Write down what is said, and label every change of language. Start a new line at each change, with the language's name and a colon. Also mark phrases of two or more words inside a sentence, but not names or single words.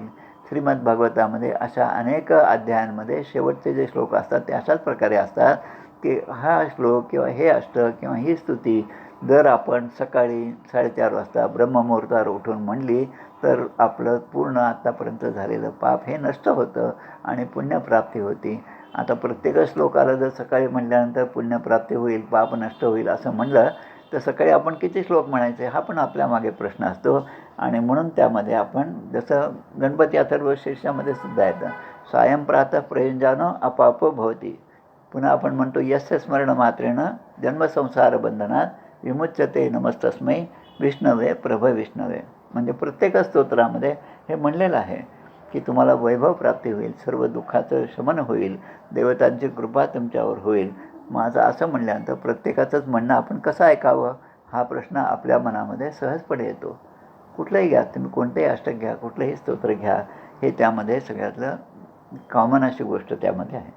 Marathi: श्रीमद भागवतामध्ये अशा अनेक अध्यायांमध्ये शेवटचे जे श्लोक असतात ते अशाच प्रकारे असतात की हा श्लोक किंवा हे अष्टक किंवा ही स्तुती जर आपण सकाळी 4:30 वाजता ब्रह्ममुहूर्तावर उठून म्हणली तर आपलं पूर्ण आत्तापर्यंत झालेलं पाप हे नष्ट होतं आणि पुण्यप्राप्ती होती. आता प्रत्येक श्लोकाला जर सकाळी म्हटल्यानंतर पुण्यप्राप्ती होईल, पाप नष्ट होईल असं म्हणलं तर सकाळी आपण किती श्लोक म्हणायचे हा पण आपल्या मागे प्रश्न असतो. आणि म्हणून त्यामध्ये आपण जसं गणपती अथर्व शीर्षामध्ये सुद्धा येतं,
Sanskrit: सायं प्रातः प्रयुंजानो अपाप भवती.
Marathi: पुन्हा आपण म्हणतो
Sanskrit: यस्य स्मरण मात्रेण जन्मसंसार बंधनात विमुच्यते नमस्तस्मै विष्णवे प्रभ विष्णवे.
Marathi: म्हणजे प्रत्येक स्तोत्रामध्ये हे म्हणलेलं आहे की तुम्हाला वैभव प्राप्ती होईल, सर्व दुःखाचं शमन होईल, देवतांची कृपा तुमच्यावर होईल. माझं असं म्हणल्यानंतर प्रत्येकाचंच म्हणणं आपण कसं ऐकावं हा प्रश्न आपल्या मनामध्ये सहजपणे येतो. कुठलंही घ्या तुम्ही, कोणतेही अष्टक घ्या, कुठलंही स्तोत्र घ्या, हे त्यामध्ये सगळ्यातलं कॉमन अशी गोष्ट त्यामध्ये आहे.